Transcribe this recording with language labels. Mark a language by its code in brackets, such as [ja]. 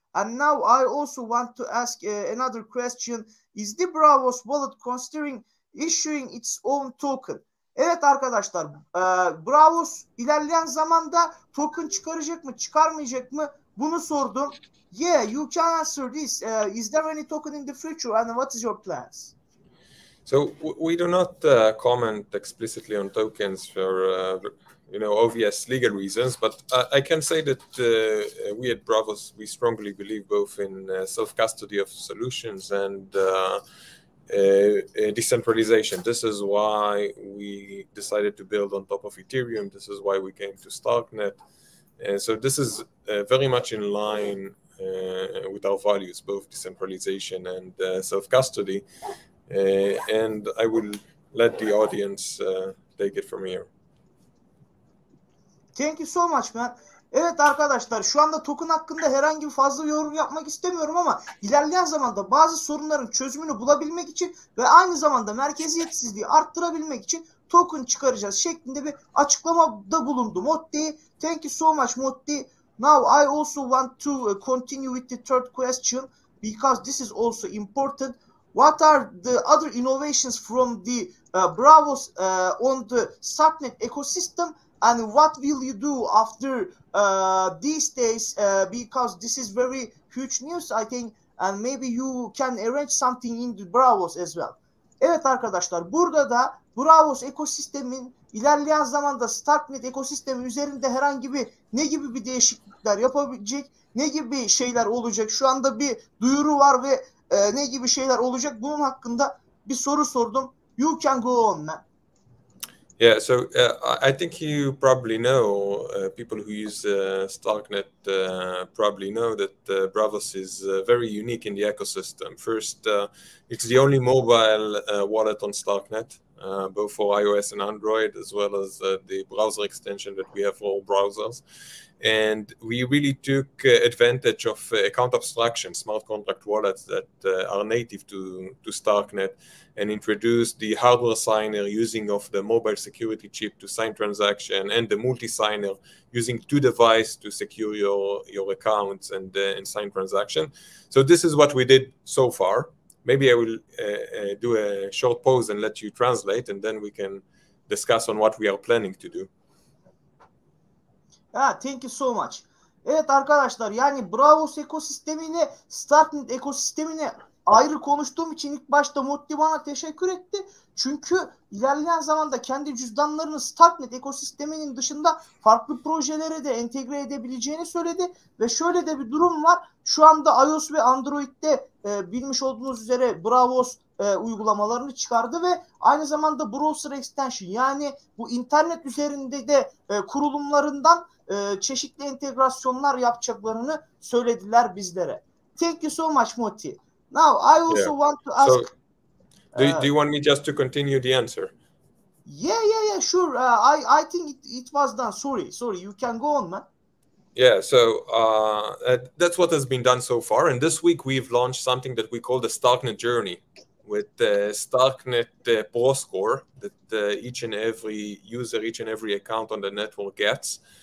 [en] And now I also want to ask another question. Is the Braavos wallet considering issuing its own token? [tr] Evet arkadaşlar, Braavos ilerleyen zamanda token çıkaracak mı, çıkarmayacak mı? Bunu sordum. [en] Yeah, you can answer this. Is there any token in the future and what is your plans? So we do not comment explicitly on tokens for obvious legal reasons, but I can say that we at Braavos, we strongly believe both in self-custody of solutions and decentralization. This is why we decided to build on top of Ethereum. This is why we came to Starknet. So this is very much in line with our values, both decentralization and self-custody. And I will let the audience take it from here. Thank you so much, man. [tr] Evet arkadaşlar, şu anda token hakkında herhangi bir fazla yorum yapmak istemiyorum ama ilerleyen zamanda bazı sorunların çözümünü bulabilmek için ve aynı zamanda merkeziyetsizliği arttırabilmek için token çıkaracağız şeklinde bir açıklamada bulundu Motti. [en] Thank you so much, Motti. Now I also want to continue with the third question because this is also important. What are the other innovations from the Braavos on the Starknet ecosystem? And what will you do after these days? Because this is very huge news, I think, and maybe you can arrange something in the Braavos as well. [tr] Evet arkadaşlar, burada da Braavos ekosistemin ilerleyen zamanda Starknet ekosistemi üzerinde herhangi bir ne gibi bir değişiklikler yapabilecek, ne gibi şeyler olacak? Şu anda bir duyuru var ve ne gibi şeyler olacak? Bunun hakkında bir soru sordum. [en] You can go on, man. Yeah, so I think you probably know, people who use Starknet probably know that Braavos is very unique in the ecosystem. First, it's the only mobile wallet on Starknet, both for iOS and Android, as well as the browser extension that we have for all browsers. And we really took advantage of account abstraction, smart contract wallets that are native to Starknet, and introduced the hardware signer using of the mobile security chip to sign transaction, and the multi-signer using two devices to secure your accounts and sign transaction. So this is what we did so far. Maybe I will do a short pause and let you translate, and then we can discuss on what we are planning to do. Thank you so much. [tr] Evet arkadaşlar, yani Braavos ekosistemini, Starknet ekosistemini ayrı konuştuğum için ilk başta Motti bana teşekkür etti. Çünkü ilerleyen zamanda kendi cüzdanlarını Starknet ekosisteminin dışında farklı projelere de entegre edebileceğini söyledi. Ve şöyle de bir durum var. Şu anda iOS ve Android'de bilmiş olduğunuz üzere Braavos uygulamalarını çıkardı ve aynı zamanda browser extension, yani bu internet üzerinde de kurulumlarından çeşitli entegrasyonlar yapacaklarını söylediler bizlere. [en] Thank you so much, Motti. Now, I also want to ask... So, do you want me just to continue the answer? Yeah, sure. I think it was done. Sorry. You can go on, man. Yeah, so that's what has been done so far. And this week we've launched something that we call the Starknet journey, with Starknet Pro Score that each and every user, each and every account on the network gets.